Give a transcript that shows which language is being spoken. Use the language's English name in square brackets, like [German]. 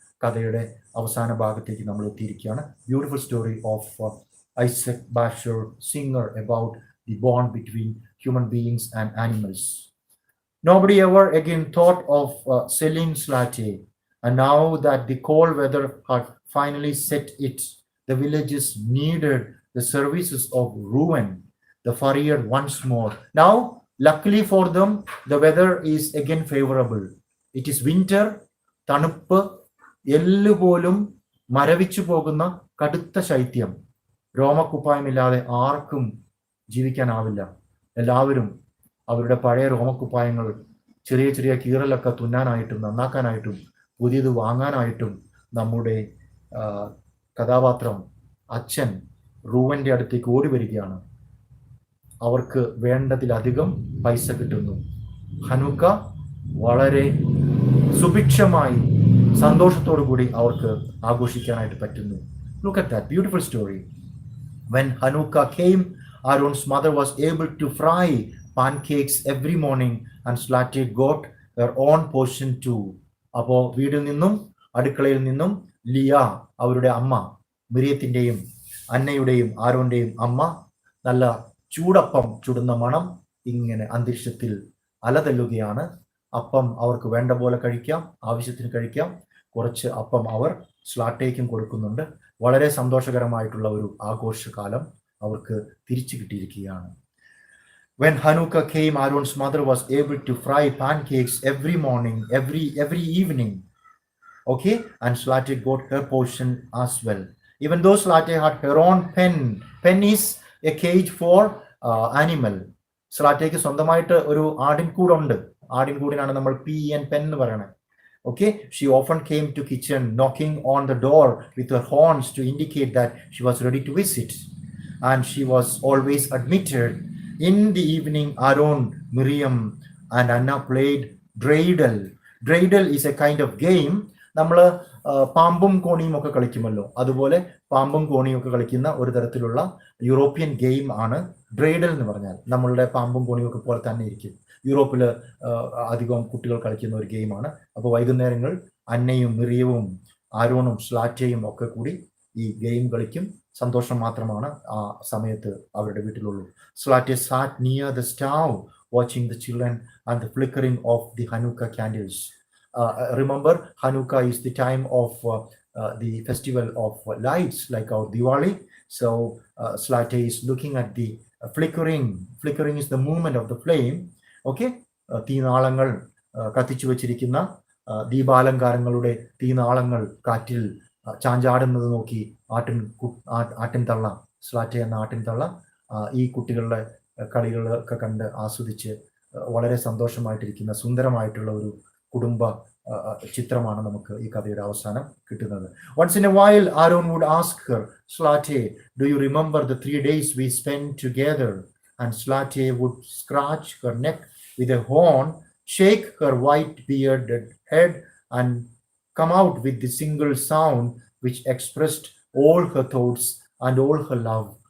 [Malayalam] കഥയുടെ അവസാന ഭാഗത്തേക്ക് നമ്മൾ എത്തിയിരിക്കുകയാണ്. [English] Beautiful story of Isaac Basher, singer, about the bond between human beings and animals. Nobody ever again thought of selling Zlateh, and now that the cold weather had finally set it, the villagers needed the services of Rohan, the farrier, once more. Now, luckily for them, the weather is again favorable. It is winter, [Malayalam] തണുപ്പ്, എല്ലുപോലും മരവിച്ചു പോകുന്ന കടുത്ത ശൈത്യം. രോമക്കുപ്പായമില്ലാതെ ആർക്കും ജീവിക്കാനാവില്ല. എല്ലാവരും അവരുടെ പഴയ രോമക്കുപ്പായങ്ങൾ ചെറിയ ചെറിയ കീറലൊക്കെ തുന്നാനായിട്ടും നന്നാക്കാനായിട്ടും പുതിയത് വാങ്ങാനായിട്ടും നമ്മുടെ കഥാപാത്രം അച്ഛൻ റൂവന്റെ അടുത്തേക്ക് ഓടി വരികയാണ്. അവർക്ക് വേണ്ടതിലധികം പൈസ കിട്ടുന്നു. ഹനുക്ക വളരെ സുഭിക്ഷമായി സന്തോഷത്തോടു കൂടി അവർക്ക് ആഘോഷിക്കാനായിട്ട് പറ്റുന്നു. [English] Look at that beautiful story. When Hanukkah came, Arun's mother was able to fry pancakes every morning and Zlateh got her own portion too. [Malayalam] അപ്പോൾ വീട്ടിൽ നിന്നും അടുക്കളയിൽ നിന്നും ലിയ, അവരുടെ അമ്മ, മിരിയത്തിൻ്റെയും അന്നയുടെയും ആരോന്റെയും അമ്മ, നല്ല ചൂടപ്പം ചുടുന്ന മണം ഇങ്ങനെ അന്തരീക്ഷത്തിൽ അലതല്ലുകയാണ്. അപ്പം അവർക്ക് വേണ്ട പോലെ കഴിക്കാം, ആവശ്യത്തിന് കഴിക്കാം. കുറച്ച് അപ്പം അവർ സ്ലാറ്റേക്കും കൊടുക്കുന്നുണ്ട്. വളരെ സന്തോഷകരമായിട്ടുള്ള ഒരു ആഘോഷകാലം അവർക്ക് തിരിച്ചു കിട്ടിയിരിക്കുകയാണ്. [English] When Hanukkah came, Arun's mother was able to fry pancakes every morning, every evening. Okay, and Zlateh got her portion as well. Even though Zlateh had her own pen. Pen is a cage for animal. [Malayalam] Zlatehക്ക് സ്വന്തമായിട്ട് ഒരു ആടിൻകൂടുണ്ട്. ആടിൻകൂടിനാണ് നമ്മൾ pen എന്ന് പറയുന്നത്. [English] Okay, she often came to kitchen knocking on the door with her horns to indicate that she was ready to visit, and she was always admitted. In the evening, Arun, Miriam, and Anna played dreidel. Dreidel is a kind of game [Malayalam] നമ്മൾ പാമ്പും കോണിയും ഒക്കെ കളിക്കുമല്ലോ, അതുപോലെ പാമ്പും കോണിയും ഒക്കെ കളിക്കുന്ന ഒരു തരത്തിലുള്ള European game ആണ് ഡ്രേഡൽ എന്ന് പറഞ്ഞാൽ. നമ്മളുടെ പാമ്പും കോണിയും ഒക്കെ പോലെ തന്നെ ഇരിക്കും. യൂറോപ്പിൽ അധികം കുട്ടികൾ കളിക്കുന്ന ഒരു ഗെയിമാണ്. അപ്പോൾ വൈകുന്നേരങ്ങൾ അന്നയും മിറിയവും ആരോണും സ്ലാറ്റയും ഒക്കെ കൂടി ഈ ഗെയിം കളിക്കും. സന്തോഷം മാത്രമാണ് ആ സമയത്ത് അവരുടെ വീട്ടിലുള്ളൂ. [English] Zlateh sat near the stove watching the children and the flickering of the Hanukkah candles. Remember, Hanukkah is the time of the festival of lights like our Diwali. So Zlateh is looking at the flickering. Flickering is the movement of the flame. [Malayalam] Okay, തീനാളങ്ങൾ കത്തിച്ചു വച്ചിരിക്കുന്ന ദീപാലങ്കാരങ്ങളുടെ തീനാളങ്ങൾ കാറ്റിൽ ചാഞ്ചാടുന്നത് നോക്കി ആട്ടിൻ തള്ള, സ്ലാറ്റെ എന്ന ആട്ടിൻ തള്ള ഈ കുട്ടികളുടെ കളികളൊക്കെ കണ്ട് ആസ്വദിച്ച് വളരെ സന്തോഷമായിട്ടിരിക്കുന്ന സുന്ദരമായിട്ടുള്ള ഒരു കുടുംബ ചിത്രമാണ് നമുക്ക് ഈ കഥയുടെ അവസാനം കിട്ടുന്നത്. [English] Once in a while, Arun would ask her, Zlateh, do you remember the 3 days we spent together? And Zlateh would scratch her neck with a horn, shake her white bearded head, and come out with the single sound which expressed all her thoughts and all her love.